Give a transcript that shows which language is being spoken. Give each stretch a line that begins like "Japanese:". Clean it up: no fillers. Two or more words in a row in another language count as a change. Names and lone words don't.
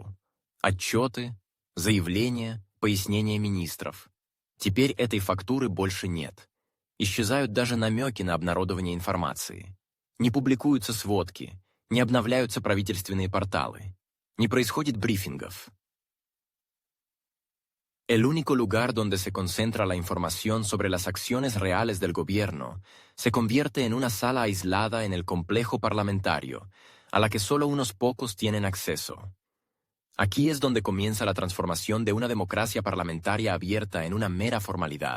Russian: Отчеты, заявления, пояснения министров. Теперь этой фактуры больше нет. Исчезают даже намеки на обнародование информации. Не публикуются сводки, не обновляются правительственные порталы. Не происходит брифингов.
Spanish: El único lugar donde se concentra la información sobre las acciones reales del gobierno se convierte en una sala aislada en el complejo parlamentario, a la que solo unos pocos tienen acceso. Aquí es donde comienza la transformación de una democracia parlamentaria abierta en una mera formalidad.